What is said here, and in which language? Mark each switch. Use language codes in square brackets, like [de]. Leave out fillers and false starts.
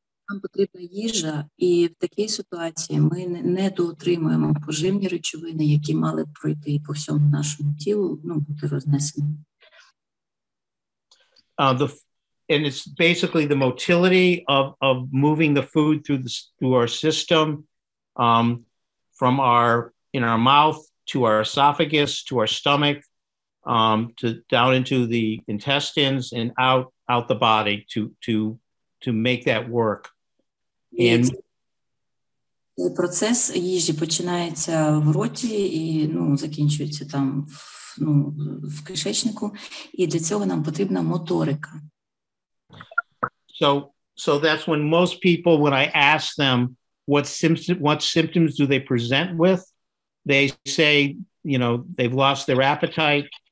[uk] Нам потрібна їжа, і в такій ситуації ми не доотримуємо поживні речовини, які мали б пройти по всьому нашому тілу, бути рознесені. [en] And it's basically the motility of moving the food through our system, from in our mouth to our esophagus to our stomach, to down into the intestines and out the body to make that work. And [uk] процес їжі починається в роті і закінчується там в кишечнику, і для цього нам потрібна моторика. [en] So that's when most people, when I ask them what symptoms do they present with, they say, they've lost their appetite.